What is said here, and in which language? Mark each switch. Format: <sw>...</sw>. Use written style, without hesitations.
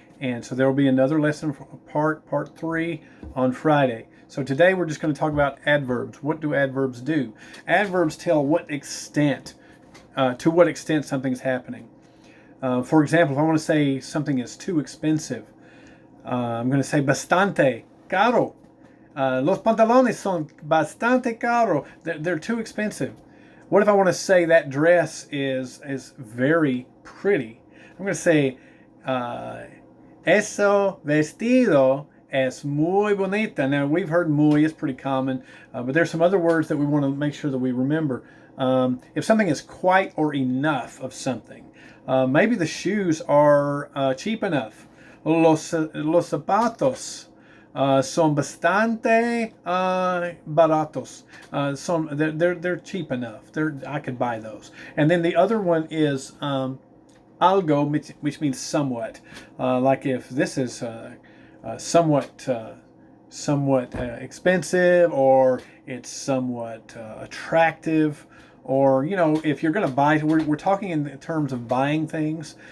<en>And so there will be another lesson part 3 on Friday. So today we're just going to talk about adverbs. What do adverbs do? Adverbs tell to what extent something's happening. For example, if I want to say something is too expensive, I'm going to say</en> <es>bastante caro. Los pantalones son bastante caro.</es> <en>They're too expensive. What if I want to say that dress is very pretty? I'm going to say</en> <es>eso vestido es muy bonita.</es> <en>Now, we've heard muy is pretty common, but there's some other words that we want to make sure that we remember. If something is quite or enough of something, maybe the shoes are cheap enough.</en> <es>Los zapatos son bastante baratos.</es> <en>They're cheap enough. I could buy those. And then the other one is algo, which means somewhat. Like if this is somewhat expensive, or it's somewhat attractive, or if you're going to buy, we're talking in terms of buying things.</en>